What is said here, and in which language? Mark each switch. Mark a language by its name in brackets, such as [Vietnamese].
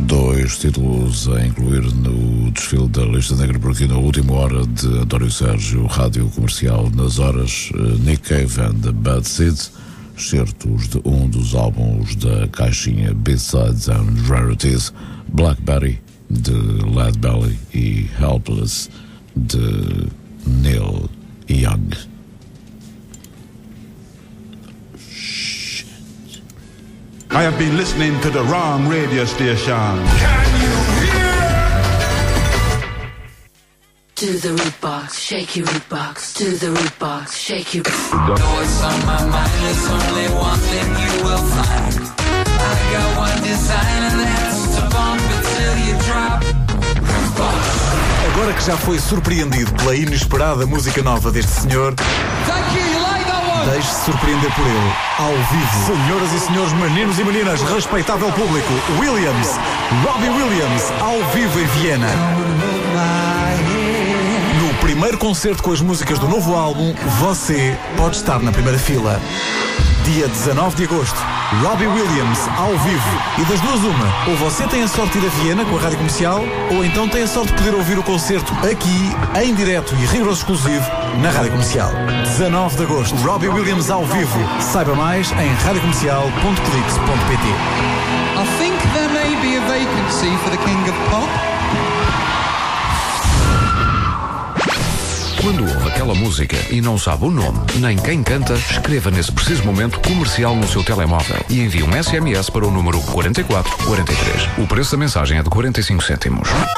[Portuguese] vários títulos a incluir no desfile da Lista Negra por aqui na última hora de António Sérgio, Rádio Comercial, nas horas Nick Cave and the Bad Seeds, certos de um dos álbuns da caixinha B-Sides and Rarities, Blackberry de Led Belly e Helpless de Neil Young. [English] I have been listening to the wrong radio station. Can you hear? Do the root box, shake your root box. Do the root box, shake your. Noise on my mind, it's only one thing you will find. I got one design and that's to bump until you drop. Root box. [Portuguese] Agora que já foi surpreendido pela inesperada música nova deste senhor. [English] Thank you. [Portuguese] Deixe-se surpreender por ele, ao vivo. Senhoras e senhores, meninos e meninas, respeitável público, Williams, Robbie Williams, ao vivo em Viena. No primeiro concerto com as músicas do novo álbum, você pode estar na primeira fila. Dia 19 de agosto, Robbie Williams, ao vivo. E das duas uma, ou você tem a sorte de ir a Viena com a Rádio Comercial, ou então tem a sorte de poder ouvir o concerto aqui, em direto e rigoroso exclusivo, na Rádio Comercial. 19 de agosto, Robbie Williams, ao vivo. Saiba mais em radiocomercial.clix.pt. [English] I think there may be a vacancy for the King of Pop. [Portuguese] Quando ouve aquela música e não sabe o nome nem quem canta, escreva nesse preciso momento Comercial no seu telemóvel e envie um SMS para o número 4443. O preço da mensagem é de 45 cêntimos.